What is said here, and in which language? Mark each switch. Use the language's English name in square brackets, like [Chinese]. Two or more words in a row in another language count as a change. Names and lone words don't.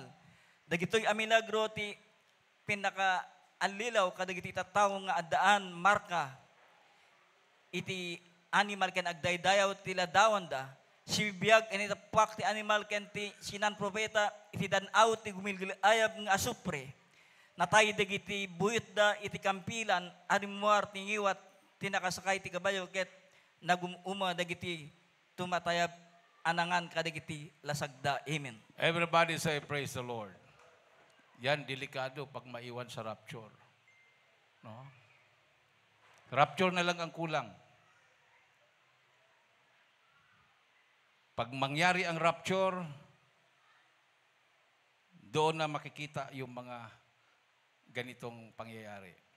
[Iloko] Dagitoy a milagro ti pinaka anlilaw kadagiti tattao nga addaan marka iti animal ken agdaydayaw ti ladawan da, sibiyag iti tapak ti animal ken ti sinan propeta iti dan-aw ti gumilgilayab nga asupre. Natay dagiti buyot da iti kampilan animuar ti ngiwat ti nakasakay ti kabayo ket nagumuma dagiti tumatayab anangan kadagiti lasagda. Amen. [English] Everybody say, praise the Lord. [Filipino] Yan, delikado pag maiwan sa rapture. No? Rapture na lang ang kulang. Pag mangyari ang rapture, doon na makikita yung mga ganitong pangyayari.